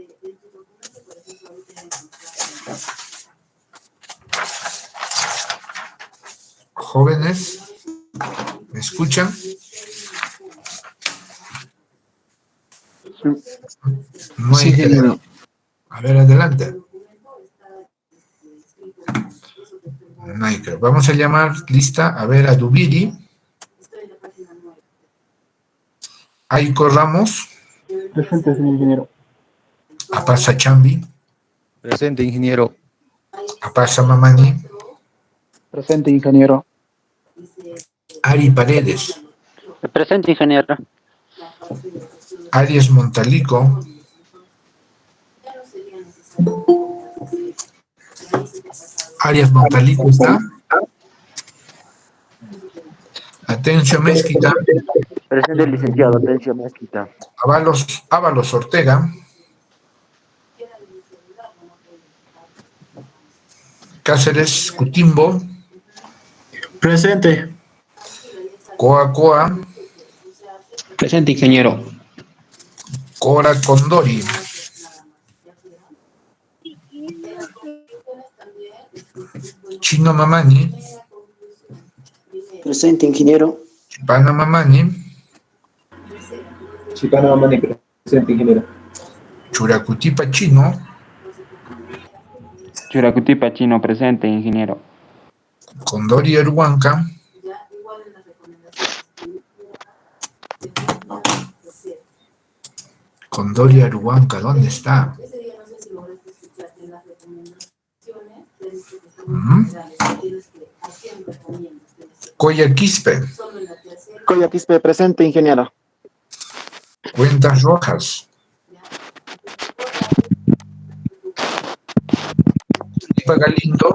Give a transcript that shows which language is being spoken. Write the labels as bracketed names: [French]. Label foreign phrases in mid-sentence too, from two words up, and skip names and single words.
[Spanish] Jóvenes, ¿me escuchan? No hay ingeniero. A ver, adelante. Nike. Vamos a llamar lista, a ver, a Dubiri. Aiko Ramos. Presente, señor ingeniero. Apasa Chambi. Presente, ingeniero. Apasa Mamani. Presente, ingeniero. Ari Paredes. Presente, ingeniero. Arias Montalico. Arias Montalico está. Atencio Mezquita. Presente, licenciado. Atención, Mezquita. Ábalos Ortega. Cáceres Cutimbo. Presente. Coa. Presente, ingeniero. Cora Condori. Chino Mamani. Presente, ingeniero. Chipana Mamani. Chicana Mamani, presente, ingeniero. Churacutipa Chino. Churacutipa Chino, presente, ingeniero. Condori Aruanca. Condori Aruanca, ¿dónde está? Coya Quispe. Coya Quispe, presente, ingeniero. Cuentas Rojas. Felipa Galindo.